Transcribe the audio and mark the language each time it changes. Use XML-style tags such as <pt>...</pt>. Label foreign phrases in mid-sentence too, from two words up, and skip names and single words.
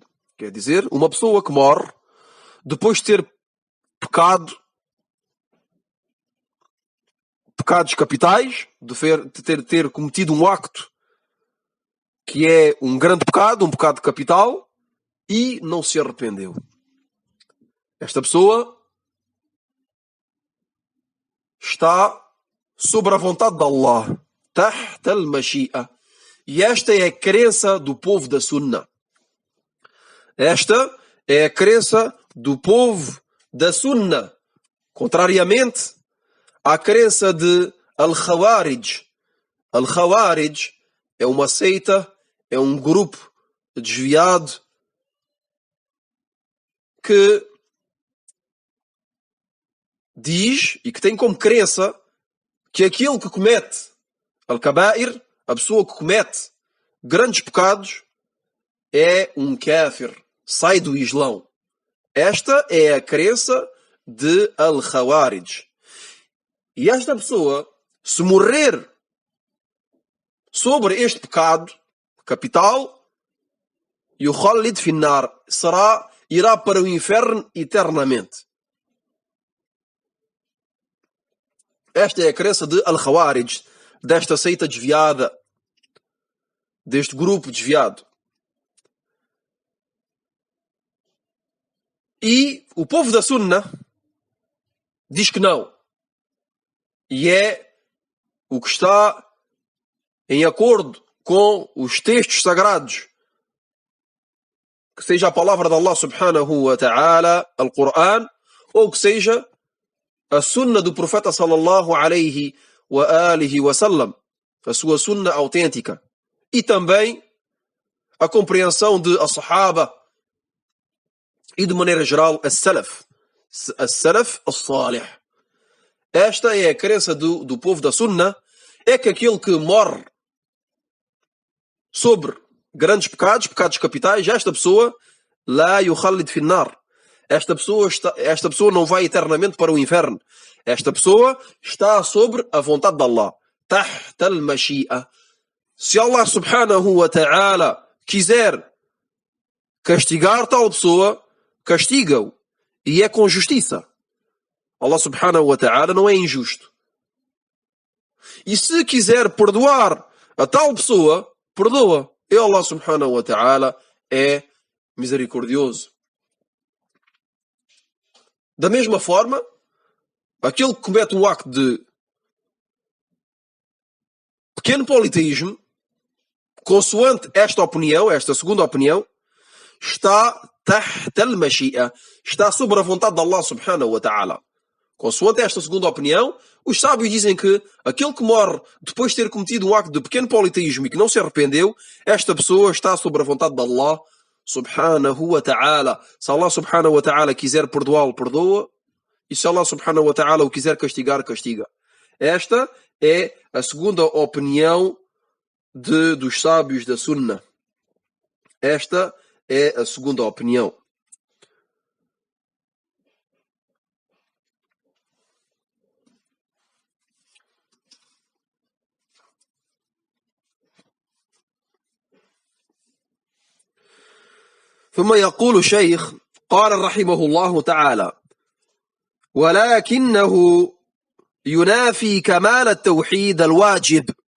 <pt>Quer dizer, uma pessoa que morre depois de ter pecado pecados capitais, de ter cometido um acto que é um grande pecado, um pecado capital, e não se arrependeu. Esta pessoa está sobre a vontade de Allah,</pt> <ar>تحت المشيئة.</ar> <pt>E esta é a crença do povo da Sunna. Esta é a crença do povo da Sunna. Contrariamente à crença de Al-Khawarij. Al-Khawarij é uma seita, é um grupo desviado que diz e que tem como crença que aquele que comete al-kaba'ir, a pessoa que comete grandes pecados, é um kafir, sai do Islão. Esta é a crença de al-Khawarij. E esta pessoa, se morrer sobre este pecado capital,</pt> <ar>يخلد في النار,</ar> <pt>irá para o inferno eternamente. Esta é a crença de al-Khawarij, desta seita desviada, deste grupo desviado. E o povo da Sunna diz que não. E é o que está em acordo com os textos sagrados, que seja a palavra de Allah</pt> <ar>سبحانه وتعالى,</ar> <pt>Al-Quran, ou que seja a sunna do profeta</pt> <ar>صلى الله عليه وعلى آله وسلم,</ar> <pt>a sua sunna autêntica, e também a compreensão de as-sahaba e de maneira geral</pt> <ar>السلف الصالح.</ar> <pt>Esta é a crença do povo da Sunna, é que aquele que morre sobre grandes pecados, pecados capitais, esta pessoa</pt> <ar>لا يخلد في النار.</ar> <pt>Esta pessoa não vai eternamente para o inferno. Esta pessoa está sobre a vontade de Allah.</pt> <ar>تحت المشيئة.</ar> <pt>Se Allah</pt> <ar>سبحانه وتعالى</ar> <pt>quiser castigar tal pessoa, castiga-o. E é com justiça. Allah</pt> <ar>سبحانه وتعالى</ar> <pt>não é injusto. E se quiser perdoar a tal pessoa, perdoa. E Allah</pt> <ar>سبحانه وتعالى</ar> <pt>é misericordioso. Da mesma forma, aquele que comete um acto de pequeno politeísmo, consoante esta opinião, esta segunda opinião, está</pt> <ar>تحت المشيئة,</ar> <pt>está sobre a vontade de Allah</pt> <ar>سبحانه وتعالى.</ar> <pt>Consoante esta segunda opinião, os sábios dizem que aquele que morre depois de ter cometido um acto de pequeno politeísmo e que não se arrependeu, esta pessoa está sobre a vontade de Allah</pt> <ar>سبحانه وتعالى.</ar> <pt>Se Allah</pt> <ar>سبحانه وتعالى</ar> <pt>quiser perdoá-lo, perdoa. E se Allah</pt> <ar>سبحانه وتعالى</ar> <pt>o quiser castigar, castiga. Esta é a segunda opinião dos sábios da Sunna. Esta é a segunda opinião.</pt> <ar>ثم يقول الشيخ قال رحمه الله تعالى: ولكنه ينافي كمال التوحيد الواجب.</ar>